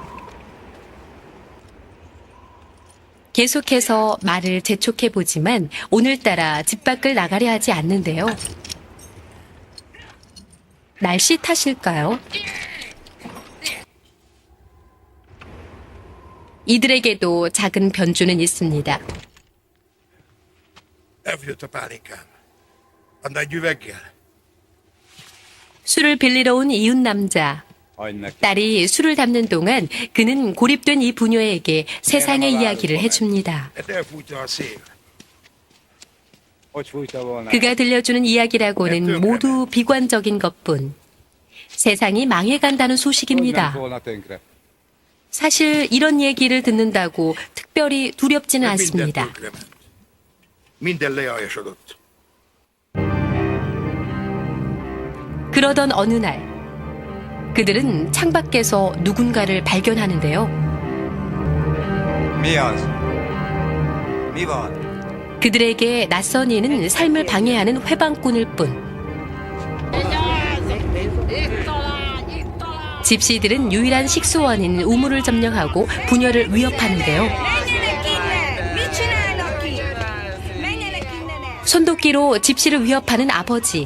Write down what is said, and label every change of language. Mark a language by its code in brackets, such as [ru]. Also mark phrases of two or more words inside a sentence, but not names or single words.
[ko] 계속해서 말을 재촉해보지만 오늘따라 집 밖을 나가려 하지 않는데요. 날씨 탓일까요? 이들에게도 작은 변주는 있습니다. [hu] Elfogyott a pálinkám. Add egy üveggel. [ko] 술을 빌리러 온 이웃 남자. 딸이 술을 담는 동안 그는 고립된 이 부녀에게 세상의 이야기를 해줍니다. [hu] Hát elfújta a szél. [ko] 그가 들려주는 이야기라고는 모두 비관적인 것뿐. 세상이 망해간다는 소식입니다. 사실 이런 얘기를 듣는다고 특별히 두렵지는 [hu] Minden [ko] 않습니다. [hu] tönkrement. Minden lealjasodott. [ko] 그러던 어느 날 그들은 창밖에서 누군가를 발견하는데요. [hu] Mi az? Mi van? [ko] 그들에게 낯선 이는 삶을 방해하는 회방꾼일 뿐. 집시들은 유일한 식수원인 우물을 점령하고 부녀를 위협하는데요. 손도끼로 집시를 위협하는 아버지.